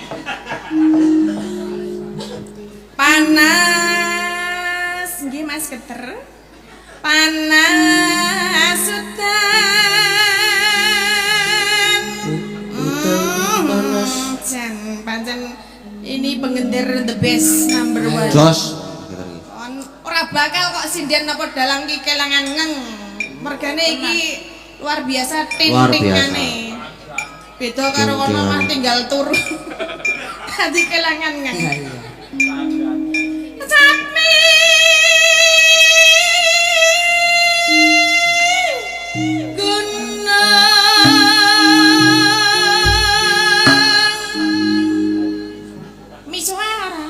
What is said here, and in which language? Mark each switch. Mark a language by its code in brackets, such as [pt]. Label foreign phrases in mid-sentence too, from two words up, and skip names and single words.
[jv] Panas nggih Mas Keter. Panas udan. Jan pancen ini pengendir [en] the best number 1. [jv] Jos. Ora bakal kok sinden apa dalang ki kelangan ngeng. Mergane iki [id] luar biasa [jv] Luar tintingane. Beda karo kono mah tinggal turu. Dadi kelangan ngeng. Iya, iya. Sapi. Gunung. Misuara.